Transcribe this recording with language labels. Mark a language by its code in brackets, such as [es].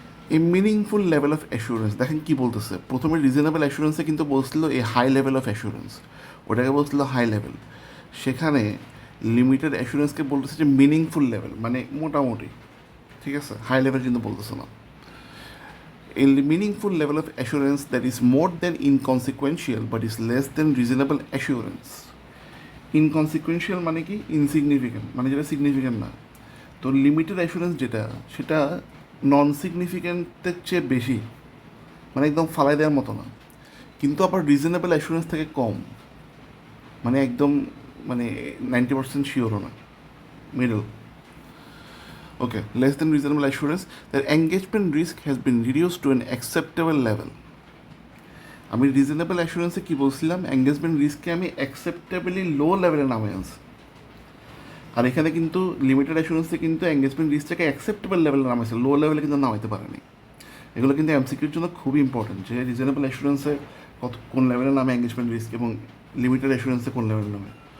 [en] a meaningful level of assurance, [bn] দেখেন কী বলতেছে, প্রথমে রিজনেবল অ্যাসুরেন্সে কিন্তু বলছিল [en] a high level of assurance, [bn] ওটাকে বলছিল হাই লেভেল। সেখানে লিমিটেড অ্যাসুরেন্সকে বলতেছে যে মিনিংফুল লেভেল, মানে মোটামুটি, ঠিক আছে, হাই লেভেল কিন্তু বলতেছে না। [en] A meaningful level of assurance that is more than inconsequential but is less than reasonable assurance. [bn] ইনকনসিকুয়েন্সিয়াল মানে কি, ইনসিগনিফিক্যান্ট, মানে যেটা সিগনিফিক্যান্ট না। তো লিমিটেড অ্যাসুরেন্স যেটা, সেটা নন সিগনিফিক্যান্টের চেয়ে বেশি, মানে একদম ফালাই দেওয়ার মতো না, কিন্তু আবার রিজনেবল অ্যাসুরেন্স থেকে কম, মানে একদম মানে 90% শিওরও না, middle. [en] Okay, less than reasonable assurance that engagement risk has been reduced to an acceptable level. [bn] আমি রিজনেবল অ্যাসুরেন্সে কী বলছিলাম, এঙ্গেজমেন্ট রিস্ককে আমি অ্যাকসেপ্টেবলি লো লেভেলে নামে আনছি, আর এখানে কিন্তু লিমিটেড অ্যাসুরেন্সে কিন্তু এঙ্গেজমেন্ট রিস্কটাকে অ্যাকসেপ্টেবল লেভেলে নামাইছে, লো লেভেলে কিন্তু নামাইতে পারেনি। এগুলো কিন্তু এমসিকিউর জন্য খুবই ইম্পর্টেন্ট, যে রিজনেবল অ্যাসুরেন্সে কোন লেভেলে নামে এঙ্গেজমেন্ট রিস্ক এবং লিমিটেড অ্যাসুরেন্সে কোন লেভেলে নামে।